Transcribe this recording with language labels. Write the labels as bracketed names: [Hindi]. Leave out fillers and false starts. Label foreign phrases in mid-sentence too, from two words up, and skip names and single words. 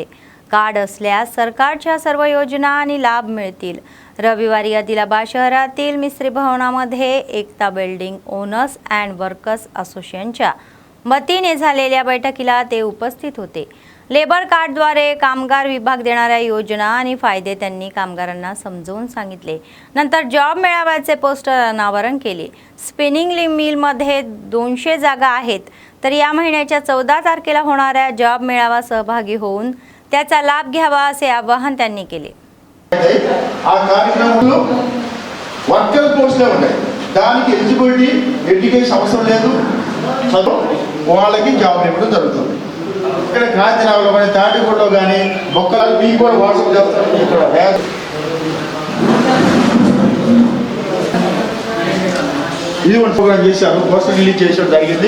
[Marathi] कार्ड असल्यास सरकारच्या सर्व योजना आणि लाभ मिळतील. रविवारी आदिलाबाद शहरातील मिस्त्री भवनामध्ये एकता बिल्डिंग ओनर्स अँड वर्कर्स असोसिएशनच्या वतीने झालेल्या बैठकीला ते उपस्थित होते. लेबर कार्डद्वारे कामगार विभाग देणाऱ्या योजना आणि फायदे त्यांनी कामगारांना समजावून सांगितले. नंतर जॉब मेळाव्याचे पोस्टर अनावरण केले. स्पिनिंग मिलमध्ये 200 जागा आहेत, तर या महिन्याच्या 14 तारखेला होणाऱ्या जॉब मेळावा सहभागी होऊन त्याचा लाभ घ्यावा असे आवाहन त्यांनी केले. [Telugu] ఆ కార్యక్రమంలో వర్కర్ పోస్టులే ఉన్నాయి. దానికి ఎలిజిబిలిటీ ఎడ్యుకేషన్ అవసరం లేదు, చదువు వాళ్ళకి జాబ్ ఇవ్వడం జరుగుతుంది. ఇక్కడ కాకినాడలో కానీ తాటిగూడలో కానీ బొక్కలు మీకు కూడా వాట్సాప్ చేస్తారు. ఇక్కడ ఇది ఒక ప్రోగ్రామ్ చేశారు, పోస్టర్ రిలీజ్ చేసడం జరిగింది.